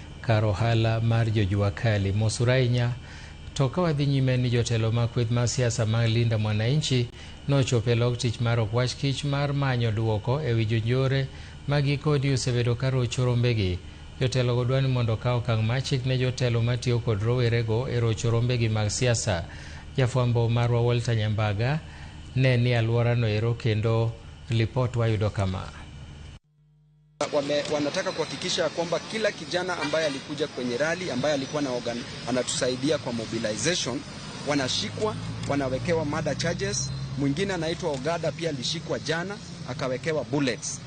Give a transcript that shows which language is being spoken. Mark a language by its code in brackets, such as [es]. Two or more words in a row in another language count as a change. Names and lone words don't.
[luo] kar ohala mar jojua kali. Mosurainya toka wadhi nyime ni jotelo makweth mar siasa mag Linda Mwananchi nochopo e log tich mar okwach kich mar manyo duoko ewi jonjore magi kodi osebedo ka rocho rombegi. Jotelo go dwani mondo kaw okang' machik ne jotelo matiyo kod rowerego e rocho rombegi mag siasa. Jafwambo marwa Walter Nyambaga ne ni alworano ero kendo ripot wayudo kama. [sw] Wanataka kuhakikisha kwamba kila kijana ambaye alikuja kwenye rally ambaye alikuwa anatusaidia kwa mobilization wanashikwa, wanawekewa [en] murder charges. [sw] Mwingine anaitwa Ogada pia alishikwa jana akawekewa bullets.